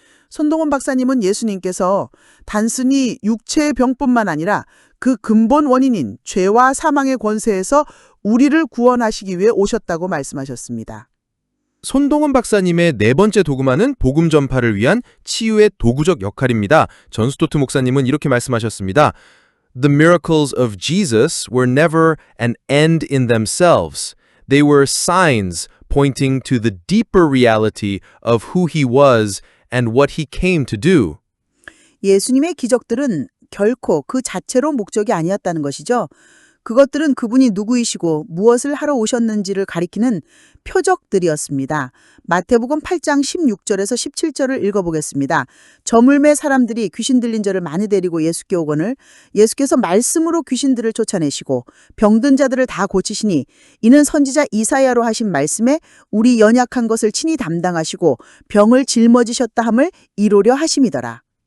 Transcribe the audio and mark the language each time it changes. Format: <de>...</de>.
<ko>손동훈 박사님은 예수님께서 단순히 육체의 병뿐만 아니라 그 근본 원인인 죄와 사망의 권세에서 우리를 구원하시기 위해 오셨다고 말씀하셨습니다. 손동훈 박사님의 네 번째 도구마는 복음 전파를 위한 치유의 도구적 역할입니다. 전 스토트 목사님은 이렇게 말씀하셨습니다.</ko> <en>The miracles of Jesus were never an end in themselves. They were signs pointing to the deeper reality of who he was and what he came to do.</en> <ko>예수님의 기적들은 결코 그 자체로 목적이 아니었다는 것이죠. 그것들은 그분이 누구이시고 무엇을 하러 오셨는지를 가리키는 표적들이었습니다. 마태복음 8장 16절에서 17절을 읽어보겠습니다. 저물매 사람들이 귀신 들린 자를 많이 데리고 예수께 오거늘 예수께서 말씀으로 귀신들을 쫓아내시고 병든 자들을 다 고치시니 이는 선지자 이사야로 하신 말씀에 우리 연약한 것을 친히 담당하시고 병을 짊어지셨다 함을 이루려 하심이더라.</ko>